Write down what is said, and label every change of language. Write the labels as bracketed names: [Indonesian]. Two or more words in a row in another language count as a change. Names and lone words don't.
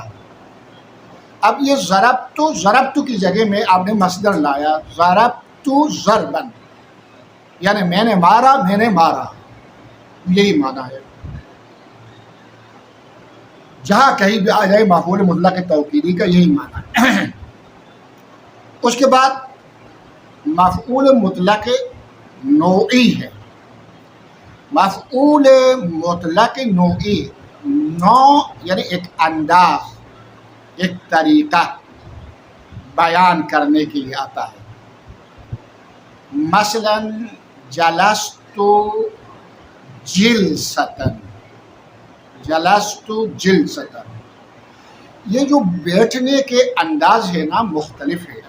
[Urdu] اب یہ ضربت کی جگہ میں آپ نے مصدر لایا [Arabic] ضربت ضربن، [Urdu] یعنی میں نے مارا میں نے مارا، یہی معنی ہے۔ جہاں کہیں بھی آ جائے مفعول مطلق توکیدی کا یہی معنی ہے۔ اس کے بعد مفعول مطلق نوعی ہے۔ مفعول مطلق نوعی، نوع یعنی ایک انداز، ایک طریقہ بیان کرنے کے لیے آتا ہے۔ مثلا [Arabic] جلست جلستن، جلست جلستن، [Urdu] یہ جو بیٹھنے کے انداز ہے نا مختلف ہے۔